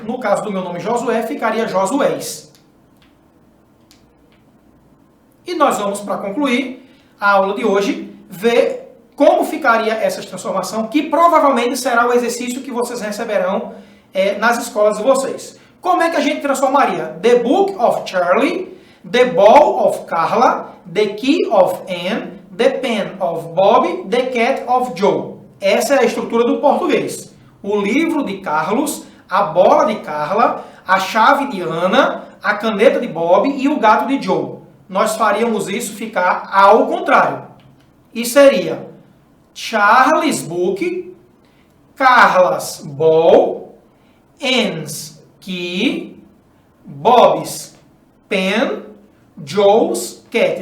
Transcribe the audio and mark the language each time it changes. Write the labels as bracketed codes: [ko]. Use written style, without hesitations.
[pt] No caso do meu nome Josué, ficaria Josués. E nós vamos, para concluir a aula de hoje, ver como ficaria essa transformação, que provavelmente será o exercício que vocês receberão nas escolas de vocês. Como é que a gente transformaria? [en] The book of Charlie, the ball of Carla, the key of Anne, the pen of Bob, the cat of Joe. [pt] Essa é a estrutura do português. O livro de Carlos, a bola de Carla, a chave de Ana, a caneta de Bob e o gato de Joe. Nós faríamos isso ficar ao contrário. E seria [en] Charles book, Carla's ball, Anne's key, Bob's pen, Joe's cat.